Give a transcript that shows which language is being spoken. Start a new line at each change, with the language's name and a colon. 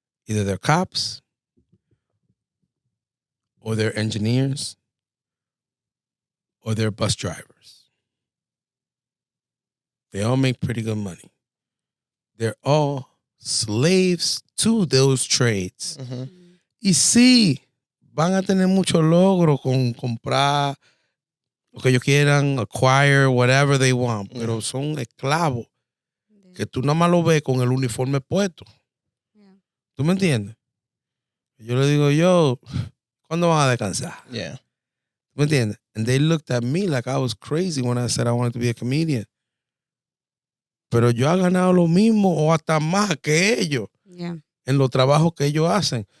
English: Either they're cops or they're engineers or they're bus drivers. They all make pretty good money. They're all slaves to those trades. Mm-hmm.
Spanish: Y sí, van a tener mucho logro con comprar lo que ellos quieran,
English: acquire whatever they want,
Spanish: pero son esclavos que tú nada más lo ves con el uniforme puesto.
English: Yeah.
Spanish: ¿Tú me entiendes? Yo le digo, yo, ¿cuándo van a descansar?
English: Yeah.
Spanish: ¿Tú me entiendes?
English: And they looked at me like I was crazy when I said I wanted to be a comedian.
Spanish: Pero yo he ganado lo mismo o hasta más que ellos.
English: Yeah.
Spanish: En los trabajos que ellos hacen.